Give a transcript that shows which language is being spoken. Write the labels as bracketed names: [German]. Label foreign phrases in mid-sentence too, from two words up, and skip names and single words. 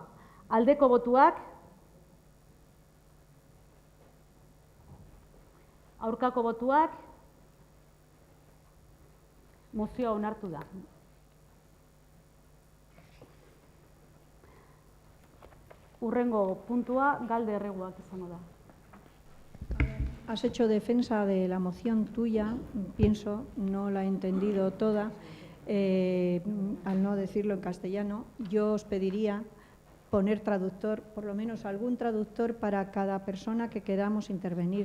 [Basque] Aldeko botuak, aurkako botuak, mozioa onartu da. Hurrengo puntua, galde erreguak izango da. [Spanish] Has hecho defensa de la moción tuya, pienso, no la he entendido toda, al no decirlo en castellano. Yo os pediría poner traductor, por lo menos algún traductor para cada persona que queramos intervenir.